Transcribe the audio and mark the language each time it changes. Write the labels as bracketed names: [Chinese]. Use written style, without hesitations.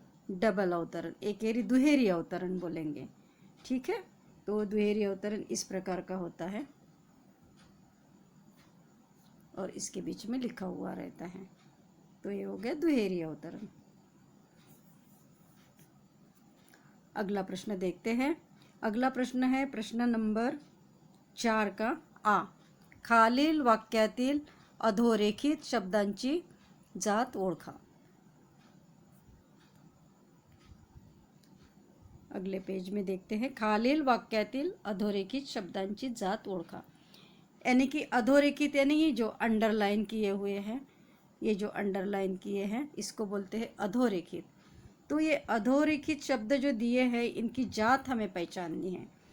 [Hindi] Double अवतरण, एकेरी दुहेरी अवतरण बोलेंगे। ठीक है, तो दुहेरी अवतरण इस प्रकार का होता है और इसके बीच में लिखा हुआ रहता है, तो ये हो गया दुहेरी अवतरण। अगला प्रश्न देखते हैं। अगला प्रश्न है प्रश्न नंबर 4 का आ। [Marathi] खालील वाक्यातील अधोरेखित शब्दांची जात ओळखा। [Hindi] अगले पेज में देखते हैं, [Marathi] खालील वाक्यातील अधोरेखित शब्दांची जात ओळखा। [Hindi] यानी कि अधोरेखित यानी ये जो अंडरलाइन किए हुए हैं, ये जो अंडरलाइन किए हैं इसको बोलते हैं अधोरेखित। तो ये अधोरेखित शब्द जो दिए हैं इनकी जात हमें पहचाननी है।